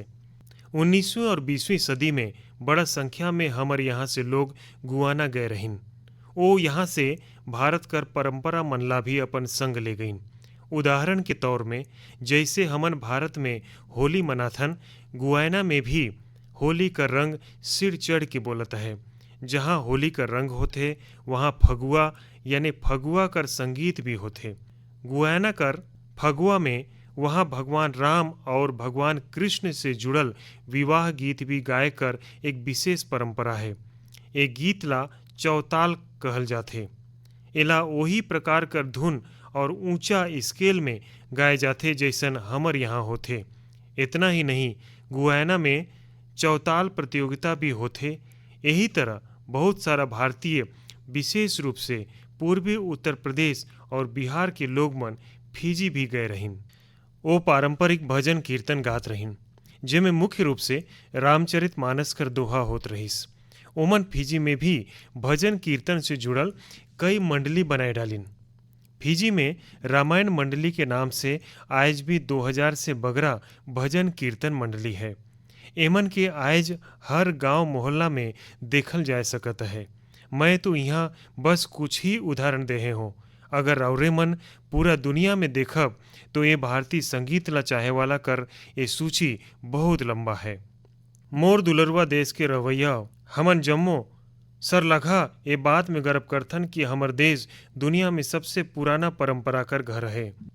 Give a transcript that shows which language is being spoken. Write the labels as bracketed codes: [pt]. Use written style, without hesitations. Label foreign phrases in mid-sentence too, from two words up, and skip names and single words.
[hne] 19वीं और 20वीं सदी में बड़ा संख्या में हमर यहाँ से लोग गुयाना गए रहिन। ओ यहाँ से भारत कर परंपरा मनला भी अपन संग ले गईन। उदाहरण के तौर में जैसे हमन भारत में होली मनाथन, गुयाना में भी होली का रंग सिर चढ़ के बोलता है। जहाँ होली का रंग होते वहाँ फगुआ यानी फगुआ कर संगीत भी होते। गुयाना कर फगुआ में वहाँ भगवान राम और भगवान कृष्ण से जुड़ल विवाह गीत भी गाय कर एक विशेष परंपरा है। एक गीत ला चौताल कहल जाथे। एला वही प्रकार कर धुन और ऊंचा स्केल में गाए जाथे जैसन हमर यहाँ होथे। इतना ही नहीं, गुयाना में चौताल प्रतियोगिता भी होथे। यही तरह बहुत सारा भारतीय, विशेष रूप से पूर्वी उत्तर प्रदेश और बिहार के लोग मन फिजी भी गए रहिन। वो पारंपरिक भजन कीर्तन गात रहिन, जेमें मुख्य रूप से रामचरित मानस कर दोहा होत रहिस। ओमन फिजी में भी भजन कीर्तन से जुड़ल कई मंडली बनाए डालिन। फिजी में रामायण मंडली के नाम से आज भी 2000 से बगरा भजन कीर्तन मंडली है। एमन के आज हर गांव मोहल्ला में देखल जा सकता है। मैं तो यहाँ बस कुछ ही उदाहरण देहे हूँ। अगर राउरे मन पूरा दुनिया में देखब तो ये भारतीय संगीत ला चाहे वाला कर ये सूची बहुत लंबा है। मोर दुलरवा देश के रवैया हमन जम्मो सरलगा ये बात में गर्व करथन कि हमर देश दुनिया में सबसे पुराना परंपरा कर घर है।